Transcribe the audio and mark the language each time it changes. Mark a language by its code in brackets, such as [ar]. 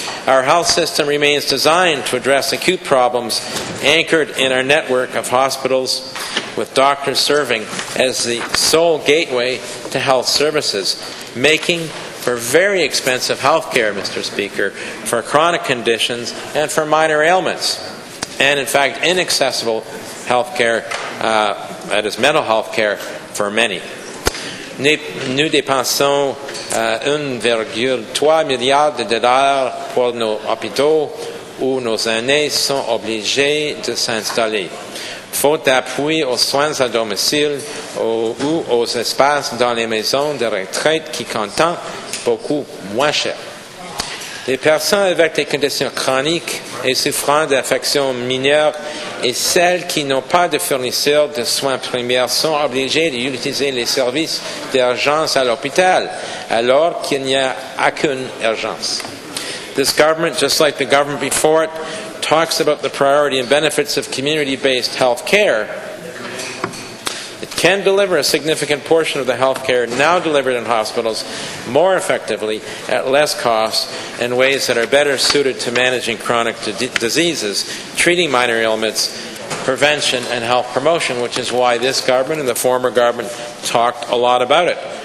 [en] Our health system remains designed to address acute problems anchored in our network of hospitals, with doctors serving as the sole gateway to health services, making for very expensive health care, Mr. Speaker, for chronic conditions and for minor ailments, and in fact inaccessible health care, that is mental health care, for many. [fr] Nous dépensons 1,3 milliard de dollars pour nos hôpitaux où nos aînés sont obligés de s'installer, faute d'appui aux soins à domicile ou aux espaces dans les maisons de retraite qui coûtent beaucoup moins cher. Les personnes avec des conditions chroniques et souffrant d'affections mineures et celles qui n'ont pas de fournisseurs de soins primaires sont obligées d'utiliser les services d'urgence à l'hôpital alors qu'il n'y a aucune urgence. [en] This government, just like the government before it, talks about the priority and benefits of community-based health care. It can deliver a significant portion of the health care now delivered in hospitals more effectively at less cost in ways that are better suited to managing chronic diseases, treating minor ailments, prevention and health promotion, which is why this government and the former government talked a lot about it.